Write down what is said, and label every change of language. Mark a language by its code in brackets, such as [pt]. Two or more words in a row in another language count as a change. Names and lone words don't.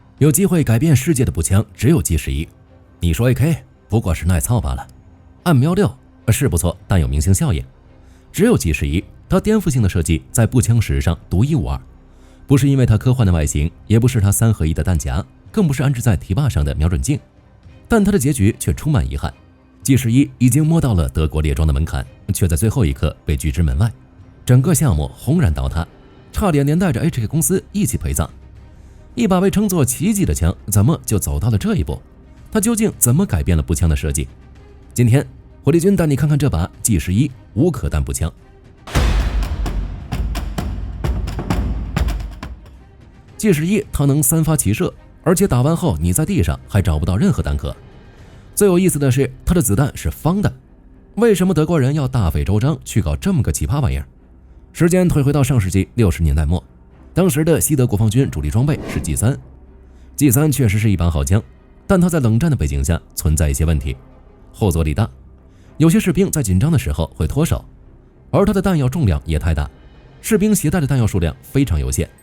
[zh] 有機會改變世界的步槍只有 G11，你說 AK 不過是耐操罷了。按瞄6是不錯，但有明星效应。只有 G11，它顛覆性的設計在步槍史上獨一无二，不是因為它科幻的外形，也不是它3合1的彈夾，更不是安置在提把上的瞄準鏡，但它的結局卻充滿遺憾。G11已經摸到了德國列裝的門檻，卻在最後一刻被拒之門外，整個項目轟然倒塌，差點連帶着 HK 公司一起陪葬。一把被稱作奇蹟的槍，怎麼就走到了這一步？它究竟怎麼改變了步槍的設計？今天火力軍帶你看看這把 G11无壳弹步槍。G11它能3发齐射，而且打完後你在地上還找不到任何弹壳。最有意思的是，它的子彈是方的。为什麼德國人要大費周章去搞這麼個奇葩玩意兒？時間退回到上世紀60年代末，當時的西德國防軍主力裝備是 G3。G3 確實是一把好槍，但它在冷戰的背景下存在一些問題。後坐力大，有些士兵在緊張的時候會脫手，而它的彈藥重量也太大，士兵攜帶的彈药數量非常有限。